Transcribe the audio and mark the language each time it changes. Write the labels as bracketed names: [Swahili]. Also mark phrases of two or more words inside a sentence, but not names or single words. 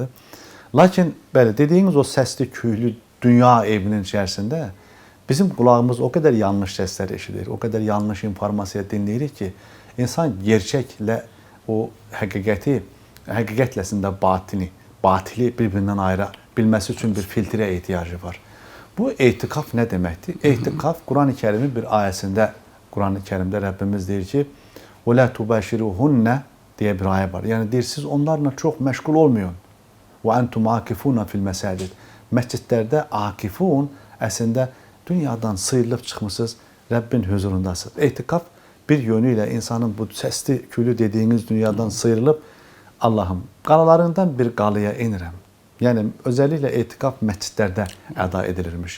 [Azerbaijani] Lakin bəli, dediyiniz o səsli, küylü dünya evinin içərisində bizim qulağımız o qədər yanlış səslər eşidir, o qədər yanlış informasiya dinləyirik ki, insan gerçəklə o həqiqətlə əslində batili bir-birindən ayıra bilməsi üçün bir filtrə ehtiyacı var. Bu etikaf nə deməkdir? Etikaf Quran-ı Kərimin bir ayəsində, Quran-ı Kərimdə Rəbbimiz deyir ki, [Arabic] وَلَا تُبَشِرُهُنَّ [Azerbaijani] deyə bir ayə var. Yəni deyir, siz onlarla çox məşğul olmayın. [Arabic] وَأَنْتُمْ عَاكِفُونَ فِي الْمَسَاجِدِ [Azerbaijani] Məscidlərdə akifun əslində dünyadan sıyrılıb çıxmısınız, Rəbbin huzurundasınız. Etikaf bir yönü ilə insanın bu səsli, küylü dediyiniz dünyadan sıyrılıb, Allahım, qalalarından bir qalaya inirəm. Yəni, özəlliklə etikaf məscidlərdə əda edilirmiş.